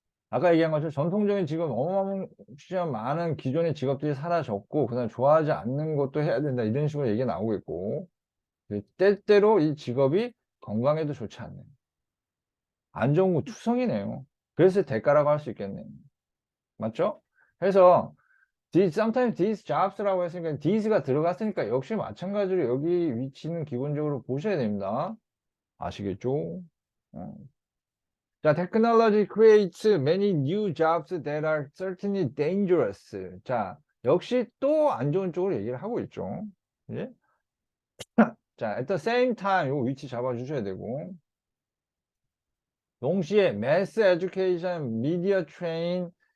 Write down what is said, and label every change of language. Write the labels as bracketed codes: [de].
[ko] 아까 얘기한 것처럼 전통적인 직업 어마무시한 많은 기존의 직업들이 사라졌고 그다음에 좋아하지 않는 것도 해야 된다 이런 식으로 얘기가 나오고 있고 때때로 이 직업이 건강에도 좋지 않네요. 안 좋은 거 투성이네요. 그래서 대가라고 할 수 있겠네요. 맞죠? 그래서 [en] sometimes these jobs [ko] 라고 했으니까 these가 들어갔으니까 역시 마찬가지로 여기 위치는 기본적으로 보셔야 됩니다. 아시겠죠? 어. [en] 자, technology creates many new jobs that are certainly dangerous. [ko] 자, 역시 또 안 좋은 쪽으로 얘기를 하고 있죠. 예? 자, [en] at the same time, [ko] 요 위치 잡아주셔야 되고. 동시에 [en] mass education, media train.